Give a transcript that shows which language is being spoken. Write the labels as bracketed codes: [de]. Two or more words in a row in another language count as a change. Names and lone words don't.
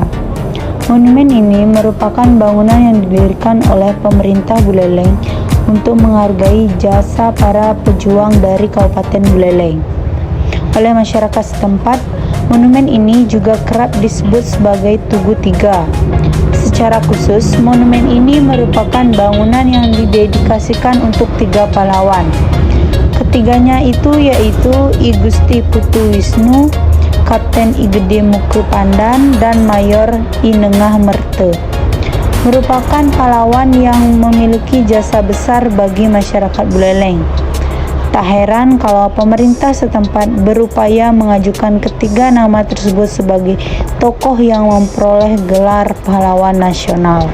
[id] Monumen ini merupakan bangunan yang didirikan oleh pemerintah Buleleng untuk menghargai jasa para pejuang dari Kabupaten Buleleng. Oleh masyarakat setempat, monumen ini juga kerap disebut sebagai Tugu Tiga. Secara khusus, monumen ini merupakan bangunan yang didedikasikan untuk 3 pahlawan. Ketiganya itu yaitu I Gusti Putu Wisnu, Kapten I Gede Mukru Pandan, dan Mayor I Nengah Merte. Merupakan pahlawan yang memiliki jasa besar bagi masyarakat Buleleng. Tak heran kalau pemerintah setempat berupaya mengajukan ketiga nama tersebut sebagai tokoh yang memperoleh gelar pahlawan nasional.